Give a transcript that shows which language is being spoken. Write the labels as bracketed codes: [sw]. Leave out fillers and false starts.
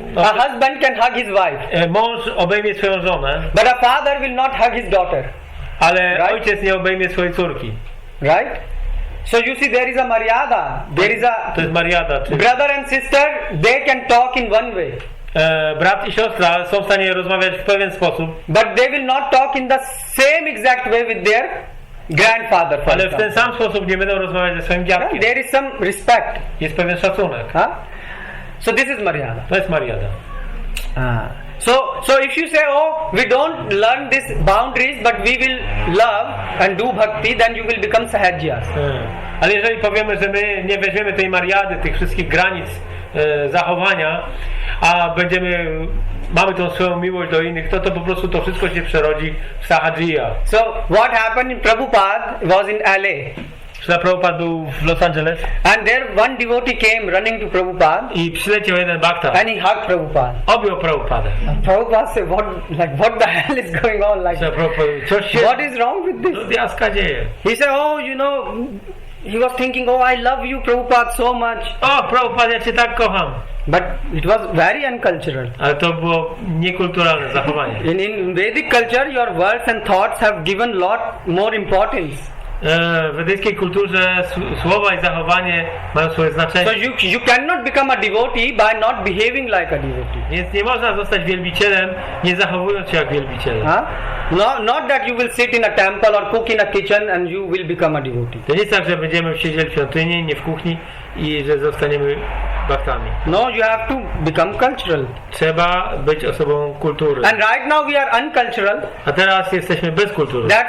[en] A husband can hug his wife. [pl] Mąż obejmie swoją żonę. [en] But a father will not hug his daughter. [pl] Ale ojciec nie obejmie swojej córki. [en] Right? So you see, there is a maryada. There is a. [pl] To jest maryada. [en] Brother and sister, they can talk in one way. [pl] Brat i siostra są w stanie rozmawiać w pewien sposób. [en] But they will not talk in the same exact way with their grandfather. [pl] Ale w ten sam sposób nie będą rozmawiać ze swoim dziadkiem. [en] There is some respect. [pl] Jest pewien szacunek. [en] So this is maryada. [pl] To jest maryada. [en] So if you say, oh, we don't learn these boundaries, but we will love and do bhakti, then you will become sahajyas. [pl] Ale jeżeli powiemy, że my nie weźmiemy tej maryady, tych wszystkich granic zachowania, a mamy tą swoją miłość do innych, to po prostu to wszystko się przerodzi w sahajiya. [en] So what happened in Prabhupada was in LA. [pl] Prabhupada był w Los Angeles. [en] And there one devotee came running to Prabhupada. [pl] I przyleciał jeden bhakta. [en] And he hugged Prabhupada. [pl] Objął Prabhupada. [en] And Prabhupada said, what the hell is going on? What is wrong with this? He said, oh, you know, he was thinking, oh, I love you, Prabhupada, so much. [pl] O, Prabhupada, ja cię tak kocham. [en] But it was very uncultural. [pl] Ale to było niekulturalne zachowanie. [en] In Vedic culture, your words and thoughts have given lot more importance. [pl] W wedyjskiej kulturze słowa i zachowanie mają swoje znaczenie. [en] So you cannot become a devotee by not behaving like a devotee. [pl] Więc nie można zostać wielbicielem, nie zachowując się jak wielbiciel. [en] No, not that you will sit in a temple or cook in a kitchen and you will become a devotee. [pl] To nie jest tak, że będziemy siedzieć w świątyni, nie w kuchni i że zostaniemy bhaktami. [en] No, you have to become cultural. [pl] Trzeba być osobą kultury. [en] And right now we are uncultural. [pl] A teraz jesteśmy bez kultury.